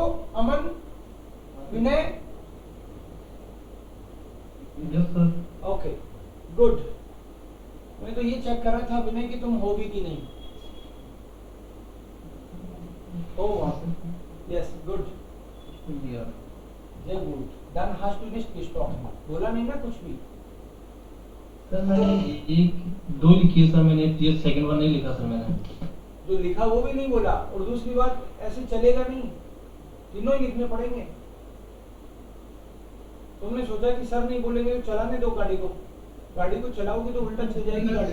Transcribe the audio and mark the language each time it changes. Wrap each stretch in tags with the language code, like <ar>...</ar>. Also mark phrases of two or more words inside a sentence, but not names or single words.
<hi>अमन, विनय?</hi> <en>yes sir. okay, good.</en> <hi>मैं तो ये चेक कर रहा था विनय कि तुम हो भी कि नहीं.</hi> <en>yes, good.</en> <de>Sehr gut. Dann hast du nicht gesprochen.</de> <hi>बोला नहीं ना कुछ भी. सर मैंने एक दो लिखी है सर, मैंने ये</hi> <en>second one</en> <hi>नहीं लिखा सर मैंने. जो लिखा वो भी नहीं बोला, और दूसरी बात ऐसे चलेगा नहीं, तीनों ही लिखने पड़ेंगे. तुमने सोचा कि सर नहीं बोलेंगे तो चलाने दो गाड़ी को चलाओगे तो उल्टा चल जाएगी गाड़ी.</hi>